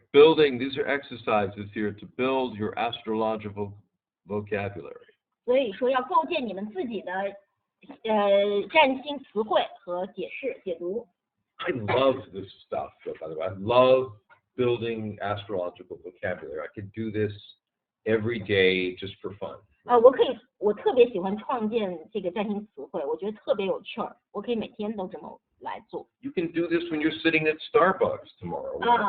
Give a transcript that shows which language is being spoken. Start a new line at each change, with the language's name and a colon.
English: building, these are exercises here to build your astrological vocabulary.
Chinese: 所以说要构建你们自己的占星词汇和解读。
English: I love this stuff, by the way. I love building astrological vocabulary. I could do this every day just for fun.
Chinese: 我特别喜欢创建这个占星词汇，我觉得特别有趣儿，我可以每天都这么来做。
English: You can do this when you're sitting at Starbucks tomorrow.